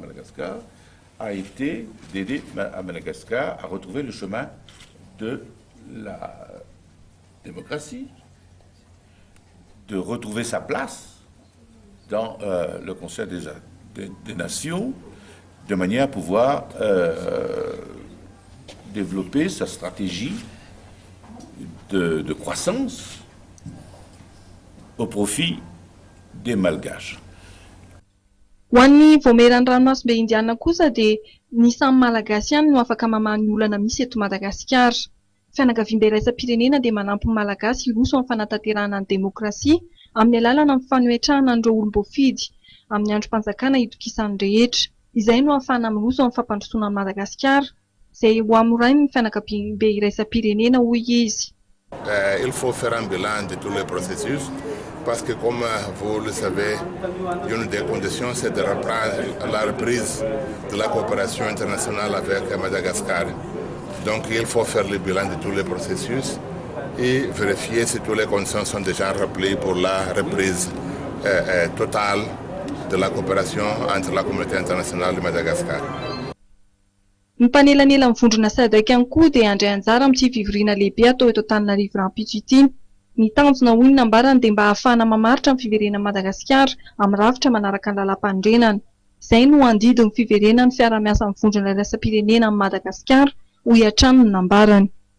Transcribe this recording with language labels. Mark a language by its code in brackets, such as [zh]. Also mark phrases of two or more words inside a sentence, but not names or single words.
[fr] Madagascar a été d'aider à Madagascar à retrouver le chemin de la démocratie, de retrouver sa place dans le Conseil des Nations, de manière à pouvoir développer sa stratégie de croissance au profit des Malgaches. [mg] Hoan'ny vaomieran'ny ranomasimbe indiana kosa dia ny samy malagasy ihany no afaka mamaha ny olana misy eto Madagasikara. Fianakaviam-be iraisampirenena dia manampy ny malagasy hiroso amin'ny fanatanterahana ny demokrasia amin'ny alalana amin'ny fanoetrahana an'ireo olom-boafidy amin'ny androm-panjakana itokisan'ny rehetra. Izay no ahafahana miroso amin'ny fampandrosoana ny Madagasikara izay ho amorainy ny fianakaviam-be iraisampirenena hoy izy. [fr] Il faut faire un bilan de tous les processus parce que comme vous le savez, une des conditions c'est de reprendre la reprise de la coopération internationale avec Madagascar. Donc il faut faire le bilan de tous les processus et vérifier si toutes les conditions sont déjà remplies pour la reprise totale de la coopération entre la communauté internationale de Madagascar. [mg] Ny mpanelanela amin'ny vondrona SADC ihany koa dia handray anjara amin'ity fivoriana lehibe atao eto Antananarivo Rampitso ity. Ny tanjona hoy ny ambarany dia mba ahafahana mamaritra ny fiverenan'i Madagasikara amin'ny rafitra manaraka ny lalam-pandrenana. Izay no andidin'ny fiverenan'ny fiara-miasa amin'ny vondrona iraisampirenena amin'ny Madagasikara hoy hatrany ny ambarany.